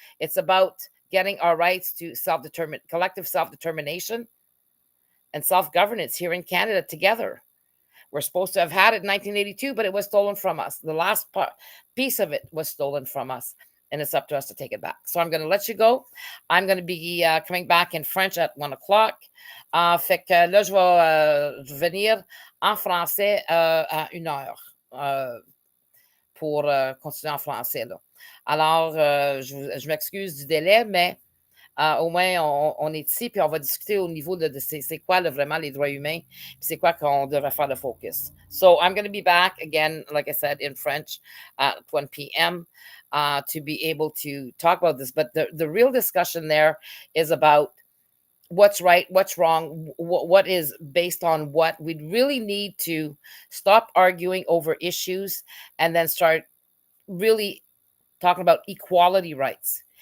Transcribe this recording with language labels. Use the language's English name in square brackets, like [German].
[English] It's about getting our rights to collective self-determination and self-governance here in Canada together. We're supposed to have had it in 1982, but it was stolen from us. The last piece of it was stolen from us, and it's up to us to take it back. So I'm going to let you go. I'm going to be coming back in French at 1 o'clock. [French] Fait que là, je vais venir en français à 1 heure pour continuer en français. Là. Alors, je m'excuse du délai, mais Au moins, on est ici, puis on va discuter au niveau de c'est quoi vraiment les droits humains, puis c'est quoi qu'on devrait faire le focus. [English] So I'm going to be back again, like I said, in French at 1 p.m. To be able to talk about this. But the real discussion there is about what's right, what's wrong, what is based on what. We really need to stop arguing over issues and then start really talking about equality rights.